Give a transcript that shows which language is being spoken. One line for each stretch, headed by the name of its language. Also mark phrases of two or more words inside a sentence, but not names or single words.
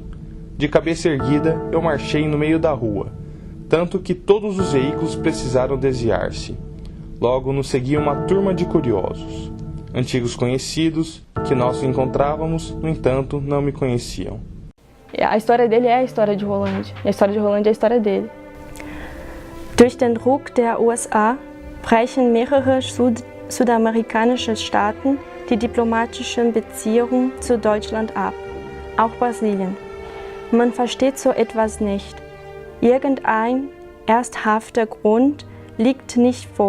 Portuguese: De cabeça erguida, eu marchei no meio da rua, tanto que todos os veículos precisaram desviar-se. Logo nos seguia uma turma de curiosos. Antigos conhecidos, que nós encontrávamos, no entanto, não me conheciam. A história dele é a história de Rolândia. A história de Rolândia é a história dele.
German: Durch den Druck der USA brechen mehrere südamerikanische Staaten die diplomatischen Beziehungen zu Deutschland ab, auch Brasilien. Man versteht so etwas nicht. Irgendein ernsthafter Grund liegt nicht vor.